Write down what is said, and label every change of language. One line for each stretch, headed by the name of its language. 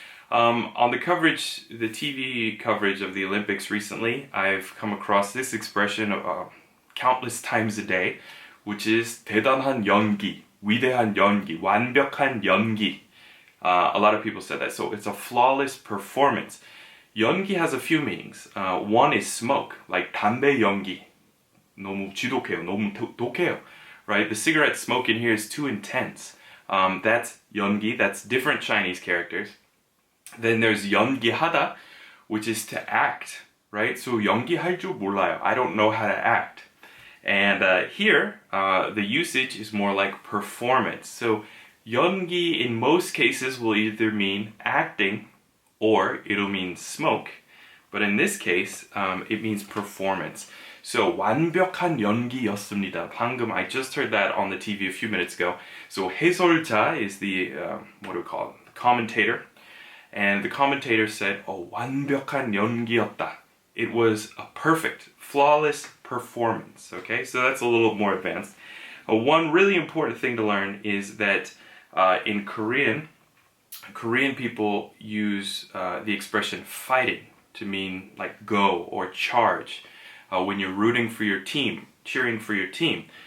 English: On the coverage, the TV coverage of the Olympics recently, I've come across this expression countless times a day, which is
Korean: 대단한 연기, 위대한 연기, 완벽한 연기.
English: A lot of people said that. So it's a flawless performance. 연기 has a few meanings. One is smoke, like 담배 연기.
Korean: 너무 지독해요, 너무 독해요.
English: Right? The cigarette smoke in here is too intense. That's 연기, that's different Chinese characters. Then there's 연기하다, which is to act, right? So
Korean: 연기할 줄 몰라요.
English: I don't know how to act. And here, the usage is more like performance. So 연기 in most cases will either mean acting or it'll mean smoke. But in this case, it means performance.
Korean: So 완벽한 연기였습니다.
English: 방금 I just heard that on the TV a few minutes ago. So 해설자 is the, what do we call it? The commentator. And the commentator said,
Korean: 완벽한 연기였다.
English: It was a perfect, flawless performance. Okay, so that's a little more advanced. One really important thing to learn is that in Korean people use the expression fighting to mean like go or charge when you're rooting for your team, cheering for your team.